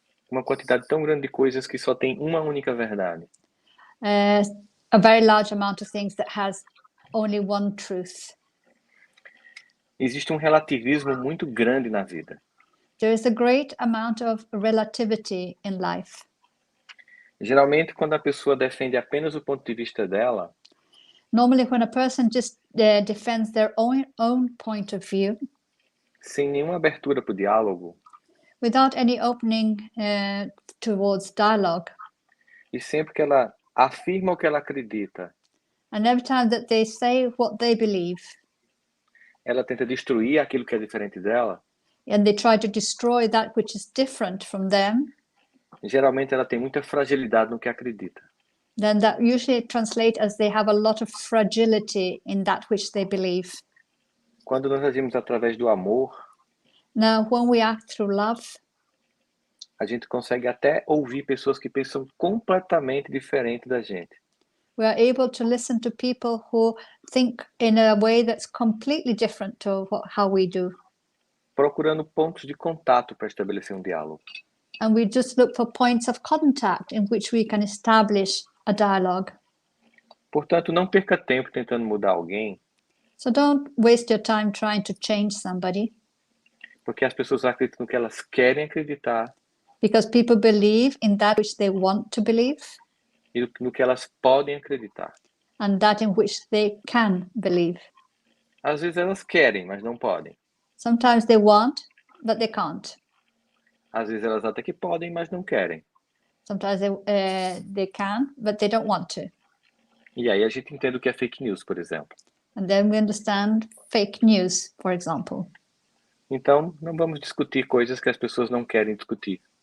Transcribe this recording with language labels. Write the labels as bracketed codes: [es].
[pt] uma quantidade tão grande de coisas que só tem uma única verdade. [en] a very large amount of things that has only one truth. [pt] Existe um relativismo muito grande na vida. [en] There is a great amount of relativity in life. [pt] Geralmente, quando a pessoa defende apenas o ponto de vista dela, [en] Normally, when a person just defends their own point of view, [pt] sem nenhuma abertura para o diálogo, [en] without any opening towards dialogue, [pt] e sempre que ela afirma o que ela acredita, [en] and every time that they say what they believe, [pt] ela tenta destruir aquilo que é diferente dela, [en] and they try to destroy that which is different from them, [pt] geralmente ela tem muita fragilidade no que acredita. [en] then that usually translates as they have a lot of fragility in that which they believe. [pt] Quando nós agimos através do amor, [en] Now, when we act through love, [pt] a gente consegue até ouvir pessoas que pensam completamente diferente da gente. [en] we are able to listen to people who think in a way that's completely different to how we do. [pt] Procurando pontos de contato para estabelecer um diálogo. [en] And we just look for points of contact in which we can establish a dialogue. [pt] Portanto, não perca tempo tentando mudar alguém, [en] So don't waste your time trying to change somebody, [pt] porque as pessoas acreditam no que elas querem acreditar [en] because people believe in that which they want to believe [pt] e no que elas podem acreditar. [en] and that in which they can believe. [pt] Às vezes elas querem, mas não podem. [en] Sometimes they want, but they can't. [pt] Às vezes elas até que podem, mas não querem. [en] Sometimes they can, but they don't want to. [pt] E aí a gente entende o que é fake news, por exemplo. [en] And then we understand fake news, for example. [pt] Então, não vamos discutir coisas que as pessoas não querem discutir.